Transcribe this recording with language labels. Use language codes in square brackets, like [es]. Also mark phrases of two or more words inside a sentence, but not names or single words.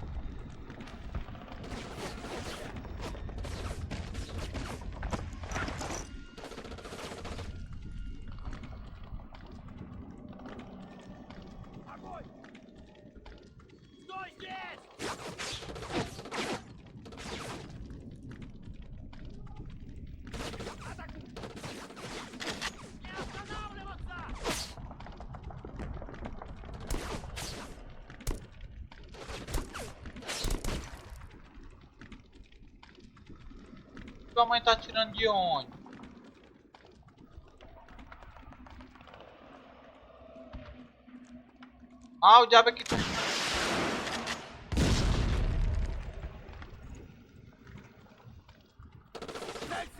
[ru] Огонь! Стой здесь! Атакуй! Не останавливаться! [pt] Sua mãe tá atirando de onde? Ah, o diabo aqui. [ru] Целься!